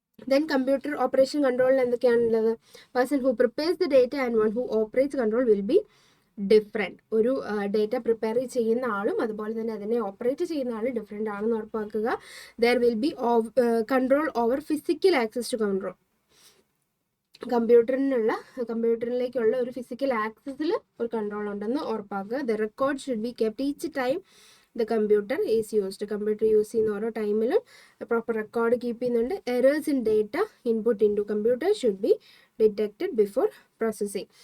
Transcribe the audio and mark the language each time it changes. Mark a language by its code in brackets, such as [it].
[en] Then computer operation control [ml] എന്തൊക്കെയാണുള്ളത്? [en] person who prepares the data and one who operates control will be different. [ml] ഒരു data prepare ചെയ്യുന്ന ആളും അതുപോലെ തന്നെ അതിനെ operate ചെയ്യുന്ന ആളും ഡിഫറെൻ്റ് ആണെന്ന് ഉറപ്പാക്കുക. [en] there will be control over physical access to control. [ml] കമ്പ്യൂട്ടറിലേക്കുള്ള ഒരു ഫിസിക്കൽ ആക്സസിൽ ഒരു കൺട്രോൾ ഉണ്ടെന്ന് ഉറപ്പാക്കുക. [en] The record should be kept each time the computer is used. [ml] Computer use ചെയ്യുന്ന ഓരോ ടൈമിലും പ്രോപ്പർ റെക്കോർഡ് കീപ്പ് ചെയ്യുന്നുണ്ട്. [en] Errors in data input into computer should be detected before processing.